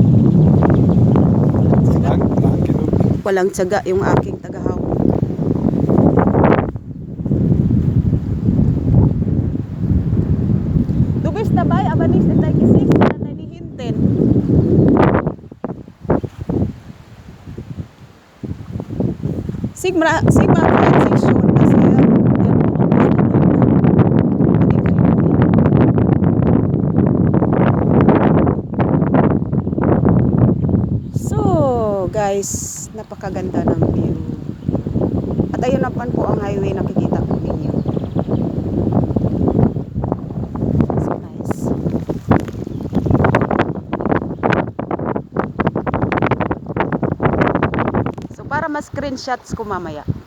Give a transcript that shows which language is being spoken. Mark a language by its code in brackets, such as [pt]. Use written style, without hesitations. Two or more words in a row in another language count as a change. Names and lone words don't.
[de] Lang genug. [tl] Walang tiyaga yung aking tagahawak. [de] Du bist dabei, aber nicht in dein Gesicht, sondern deine hinten. Sigma freut sich schon, dass er So, [tl] guys, napakaganda ng view. At ayun naman po ang highway nakikita po ninyo. [en] So nice. [tl] So, para ma-screenshots ko mamaya.